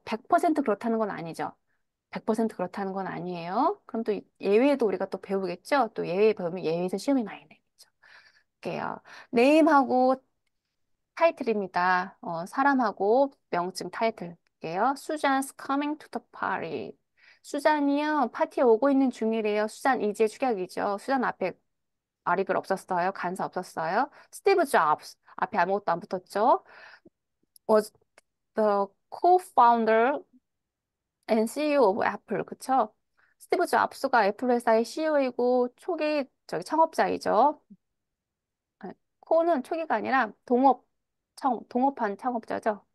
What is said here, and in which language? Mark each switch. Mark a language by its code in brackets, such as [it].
[ko] 100% 그렇다는 건 아니죠. 100% 그렇다는 건 아니에요. 그럼 또 예외도 우리가 또 배우겠죠. 또 예외 배우면 예외에서 시험이 많이 내겠죠. 볼게요. 네임하고 타이틀입니다. 사람하고 명칭 타이틀 볼게요. [en] Susan's coming to the party. [ko] 수잔이요, 파티에 오고 있는 중이래요. 수잔 이제 축약이죠. 수잔 앞에 아리글 없었어요. 간사 없었어요. 스티브 잡스 앞에 아무것도 안 붙었죠. [en] Was the co-founder and CEO of Apple. [ko] 그쵸? 스티브 잡스가 애플 회사의 CEO이고 창업자이죠. 아, 코는 초기가 아니라 동업한 창업자죠.